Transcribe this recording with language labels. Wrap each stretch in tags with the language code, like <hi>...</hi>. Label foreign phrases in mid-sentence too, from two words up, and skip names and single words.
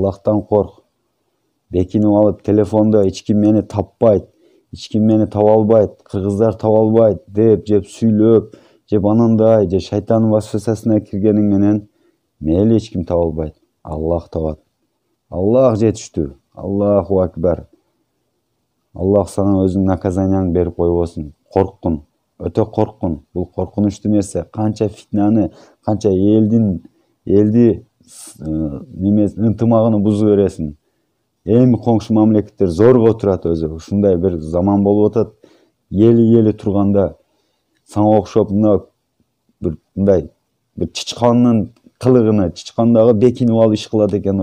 <ky>Аллахтан корк. бекинип алып телефонда эч ким мени таппайт, эч ким мени таба албайт, кыргыздар таба албайт деп жеп сүйлөп, жеп анандай же шайтандын васвасасына киргениң менен мейли эч ким таба албайт. Аллах табат. Аллах жетиштүү.</ky> <ar>الله أكبر.</ar> <ky>Аллах сага өзүнүн наказанияңды берип койбосун. Корккун, өтө корккун. Бул коркунучтуу нерсе. Канча фитнаны, канча элди ынтымагын бузуп бересиң. Эми коңшу мамлекеттер зорго турат өзү. Ушундай бир заман болуп атат. Ели турганда сага окшоп мындай бир чычкандын кылыгына, чычкандагы бекинип алып иш кылат экен.</ky>